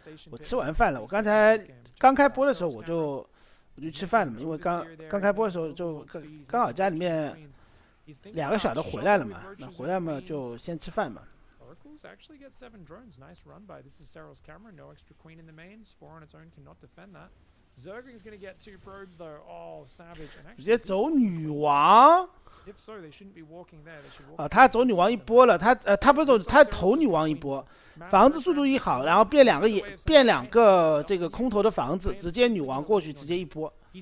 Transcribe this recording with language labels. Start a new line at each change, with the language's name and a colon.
Chinese: 我吃完饭了，我刚开播的时候我就吃饭了嘛，因为刚开播的时候就刚好家里面2个小的回来了嘛，那回来嘛就先吃饭嘛。
English: Actually gets 7 drones. Nice run by. This is Cyril's camera. No extra queen in the main. Spore on its own cannot defend that. Zergling's going to get 2 probes though. Oh, savage.
Chinese: 直接走女王。
English: If so, they shouldn't be walking there. They should walk.
Chinese: 啊，他走女王一波了，他不是走，他投女王一波，房子速度一好，然后变2个这个空投的房子，直接女王过去，直接一波。